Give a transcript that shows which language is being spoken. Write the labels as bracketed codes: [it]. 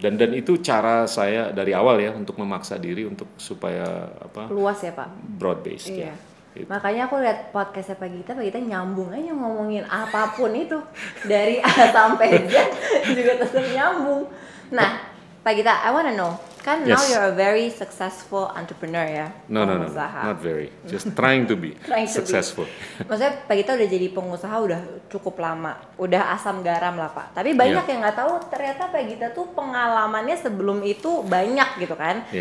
[id] Dan itu cara saya dari awal ya untuk memaksa diri untuk supaya luas ya Pak, [en] broad based ya. [id] Gitu. Makanya aku lihat podcastnya Pak Gita nyambung aja ngomongin apapun itu dari A sampai Z juga tetap nyambung. [en] Nah, Pak Gita, I wanna know, kan now you're a very successful entrepreneur ya. No, not very. Just trying to be successful. [id] Maksudnya Pak Gita udah jadi pengusaha udah cukup lama, udah asam garam lah Pak. Tapi banyak yang nggak tahu ternyata Pak Gita tuh pengalamannya sebelum itu banyak gitu kan.